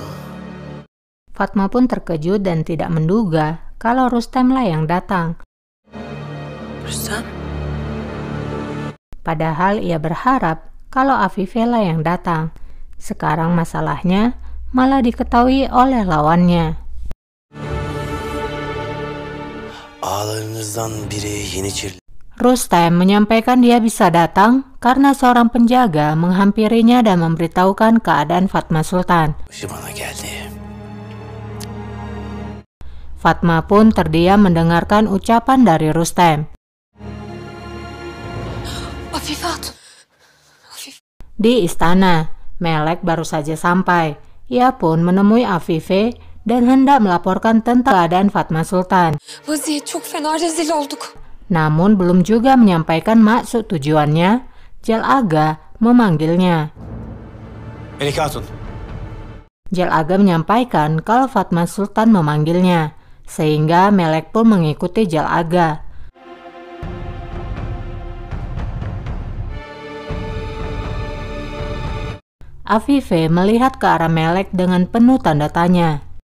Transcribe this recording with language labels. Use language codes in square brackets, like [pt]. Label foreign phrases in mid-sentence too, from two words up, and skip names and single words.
[id] Fatma pun terkejut dan tidak menduga kalau Rustemlah yang datang. Rüstem? Padahal ia berharap kalau Afifelah yang datang. Sekarang masalahnya malah diketahui oleh lawannya. [tr] Ağalarınızdan biri Yeniçeri. [id] Rustem menyampaikan dia bisa datang karena seorang penjaga menghampirinya dan memberitahukan keadaan Fatma Sultan. [tr] Bana geldi. [id] Fatma pun terdiam mendengarkan ucapan dari Rustem. Afife Hatun. Di istana, Melek baru saja sampai. Ia pun menemui Afife dan hendak melaporkan tentang keadaan Fatma Sultan. [tr] Vaziyet çok fena, rezil olduk. [id] Namun belum juga menyampaikan maksud tujuannya, Jal Aga memanggilnya. Melike Hatun. Jal Aga menyampaikan kalau Fatma Sultan memanggilnya, sehingga Melek pun mengikuti Jal Aga. Afife melihat ke arah Melek dengan penuh tanda tanya.